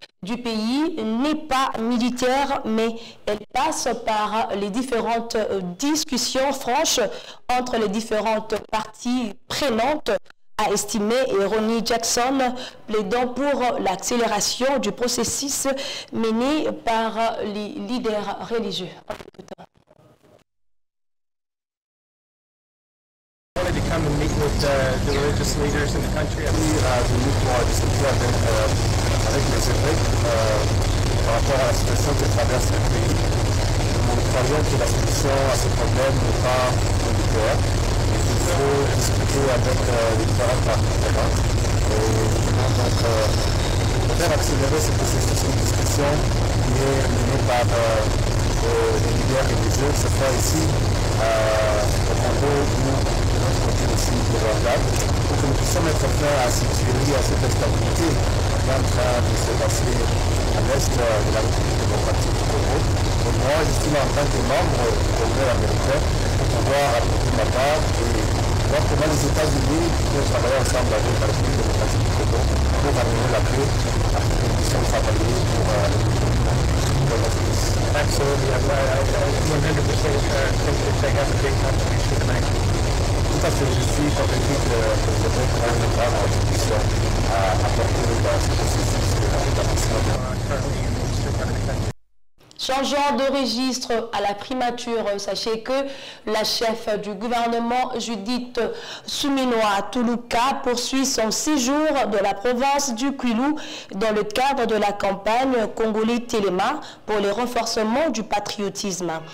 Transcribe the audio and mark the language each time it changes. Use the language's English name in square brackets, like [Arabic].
[French] du pays n'est pas militaire, mais elle passe par les différentes discussions franches entre les différentes parties prenantes, a estimé Ronnie Jackson, plaidant pour l'accélération du processus mené par les leaders religieux. [English] Come and meet with the religious leaders in the country. [French] Avec les évêques par rapport à la situation que traverse le pays. Nous croyons que la solution à ce problème n'est pas militaire. Il faut discuter avec les différentes parties prenantes. Et donc, faire accélérer ce processus de discussion qui est mené par les leaders religieux, que ce soit ici au Congo ou notre côté aussi de l'Organe, pour que nous puissions mettre fin à cette tuerie, à cette instabilité qui est en train de se passer à l'est de la République démocratique du Congo. Et moi, je suis là en tant que membre du Congrès américain pour pouvoir apporter ma part et voir comment les États-Unis peuvent travailler ensemble avec la République démocratique du Congo pour amener la paix à ce que nous puissions travailler pour notre pays. [English] Absolutely. I 100% think they have a big contribution to make. [French] Tout à fait, je suis convaincu que les évêques ont une grande contribution à apporter dans ce processus de rétablissement. Changeant de registre à la primature, sachez que la chef du gouvernement, Judith Suminwa Tuluka, poursuit son séjour de la province du Kwilu dans le cadre de la campagne Congolais Téléma pour le renforcement du patriotisme.